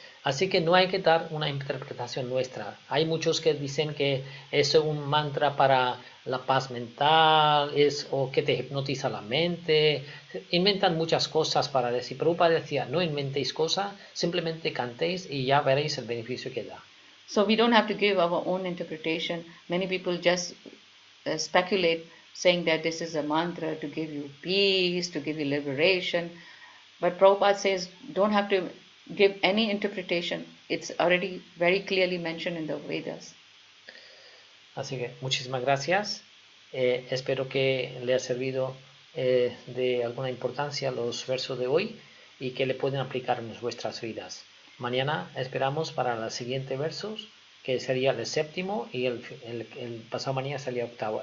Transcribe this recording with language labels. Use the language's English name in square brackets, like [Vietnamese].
[Spanish] Así que no hay que dar una interpretación nuestra. Hay muchos que dicen que es un mantra para la paz mental, o que te hipnotiza la mente. Inventan muchas cosas para decir. Prabhupada decía, no inventéis cosas, simplemente cantéis y ya veréis el beneficio que da. [English] So we don't have to give our own interpretation. Many people just speculate, saying that this is a mantra to give you peace, to give you liberation. But Prabhupada says, don't have to give any interpretation. It's already very clearly mentioned in the Vedas. [Spanish] Así que muchísimas gracias. Espero que le haya servido de alguna importancia los versos de hoy y que le pueden aplicar en vuestras vidas. Mañana esperamos para los siguientes versos, que sería el séptimo, y el pasado mañana sería el octavo.